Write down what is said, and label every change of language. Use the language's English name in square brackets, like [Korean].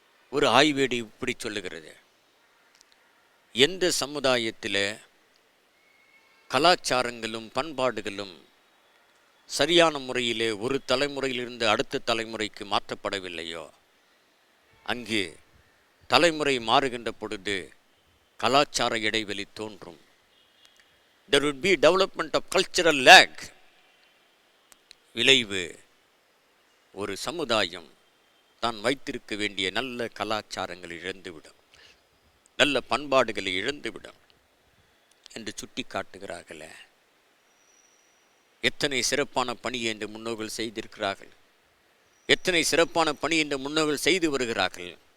[Tamil] ஒரு ஆய்வேடு இப்படி சொல்லுகிறது, எந்த சமுதாயத்தில் கலாச்சாரங்களும் பண்பாடுகளும் சரியான முறையிலே ஒரு தலைமுறையிலிருந்து அடுத்த தலைமுறைக்கு மாற்றப்படவில்லையோ, அங்கு தலைமுறை மாறுகின்ற பொழுது கலாச்சார இடைவெளி தோன்றும். [English] There would be development of cultural lag. [Tamil] விளைவு, ஒரு சமுதாயம் தான் வைத்திருக்க வேண்டிய நல்ல கலாச்சாரங்களை இழந்துவிடும், நல்ல பண்பாடுகளை இழந்துவிடும் என்று சுட்டி காட்டுகிறார்களே. எத்தனை சிறப்பான பணியை இந்த முன்னோர்கள் செய்திருக்கிறார்கள்! எத்தனை சிறப்பான பணி இந்த முன்னோர்கள் செய்து வருகிறார்கள்!